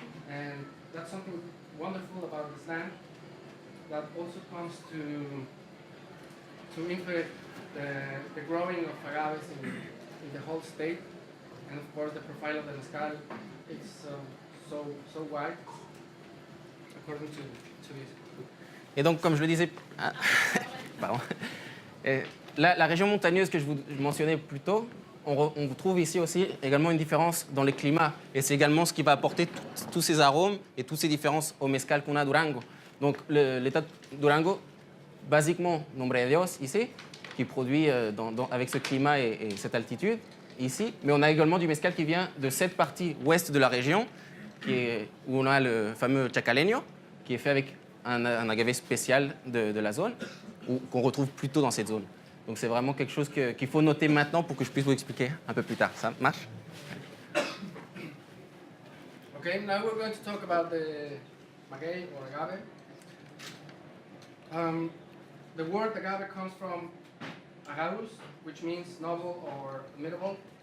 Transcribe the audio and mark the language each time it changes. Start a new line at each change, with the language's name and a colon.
English: And that's something wonderful about this land that also comes to influence the growing of agaves in the whole state. And of course, the profile of the mezcal is so wide, according to this.
French: Et donc, comme je le disais, pardon. La région montagneuse que je mentionnais plus tôt, on trouve ici aussi également une différence dans le climat. Et c'est également ce qui va apporter tous ces arômes et toutes ces différences au mezcal qu'on a à Durango. Donc, l'état de Durango, basiquement, Nombre de Dios ici, qui produit avec ce climat et cette altitude ici. Mais on a également du mezcal qui vient de cette partie ouest de la région, où on a le fameux chacaleño, qui est fait avec un agave spécial de la zone, qu'on retrouve plutôt dans cette zone. Donc c'est vraiment quelque chose qu'il faut noter maintenant pour que je puisse vous expliquer un peu plus tard. Ça marche?
English: Okay, now we're going to talk about the maguey or agave. The word agave comes from agarus, which means noble or imitable.